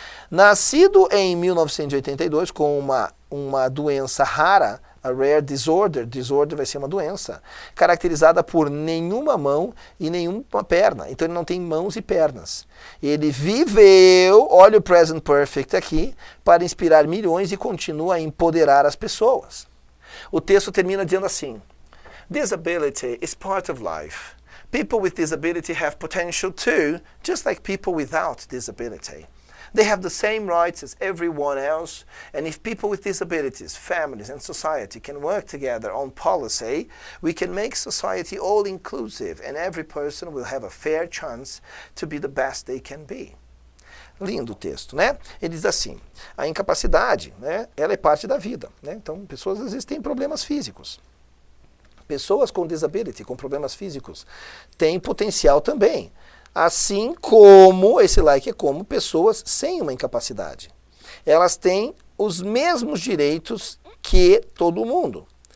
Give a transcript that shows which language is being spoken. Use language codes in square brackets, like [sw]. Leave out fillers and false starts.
[pt] Nascido em 1982 com uma doença rara, [en] a rare disorder [pt] vai ser uma doença, caracterizada por nenhuma mão e nenhuma perna. Então ele não tem mãos e pernas. Ele viveu, olha o present perfect aqui, para inspirar milhões e continua a empoderar as pessoas. O texto termina dizendo assim, [en] disability is part of life. People with disability have potential too, just like people without disability. They have the same rights as everyone else, and if people with disabilities, families and society can work together on policy, we can make society all-inclusive and every person will have a fair chance to be the best they can be. [pt] Lindo o texto, né? Ele diz assim, a incapacidade, né, ela é parte da vida, né? Então, pessoas às vezes têm problemas físicos. Pessoas com disability, com problemas físicos, têm potencial também. Assim como, esse like é como pessoas sem uma incapacidade. Elas têm os mesmos direitos que todo mundo.